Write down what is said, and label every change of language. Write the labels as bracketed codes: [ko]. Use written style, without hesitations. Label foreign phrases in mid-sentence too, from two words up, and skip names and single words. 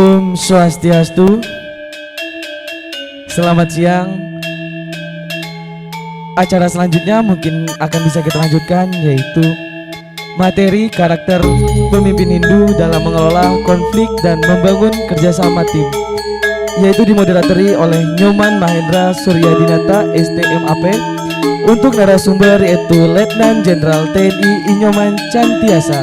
[id] Om Swastiastu. Selamat siang. Acara selanjutnya mungkin akan bisa kita lanjutkan, yaitu materi karakter pemimpin Hindu dalam mengelola konflik dan membangun kerjasama tim, yaitu dimoderatori oleh Nyoman Mahendra Suryadinata STMAP. Untuk narasumber yaitu Letnan Jenderal TNI Inyoman Chantiasa.